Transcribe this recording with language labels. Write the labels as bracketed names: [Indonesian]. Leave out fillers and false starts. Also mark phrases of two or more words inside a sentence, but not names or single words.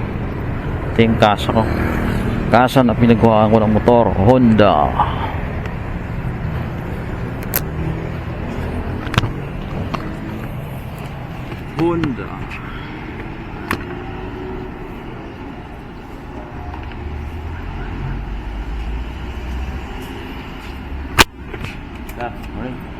[Filipino] Ito yung kasa ko. Kasa na pinagawa ko ng motor, Honda. Honda. [English] That's right.